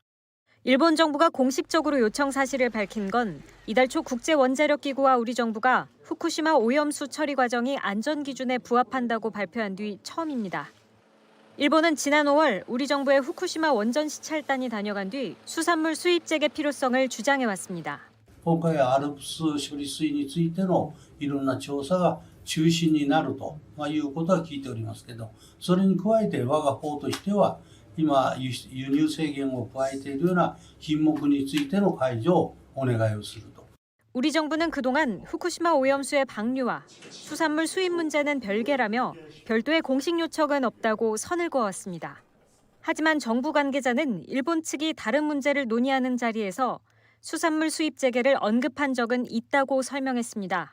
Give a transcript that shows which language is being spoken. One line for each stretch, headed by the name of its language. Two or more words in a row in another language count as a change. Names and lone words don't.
Korean: 일본 정부가 공식적으로 요청 사실을 밝힌 건 이달 초 국제원자력기구와 우리 정부가 후쿠시마 오염수 처리 과정이 안전 기준에 부합한다고 발표한 뒤 처음입니다. 일본은 지난 5월 우리 정부의 후쿠시마 원전 시찰단이 다녀간 뒤 수산물 수입 재개 필요성을 주장해왔습니다.
Japanese: 今回アルプス処理水についてのいろんな調査が中心になるということは聞いておりますけど、それに加えて我が方としては今輸入制限を加えているような品目についての解除をお願いをすると。
Korean: 우리 정부는 그동안 후쿠시마 오염수의 방류와 수산물 수입 문제는 별개라며 별도의 공식 요청은 없다고 선을 그어왔습니다. 하지만 정부 관계자는 일본 측이 다른 문제를 논의하는 자리에서 수산물 수입 재개를 언급한 적은 있다고 설명했습니다.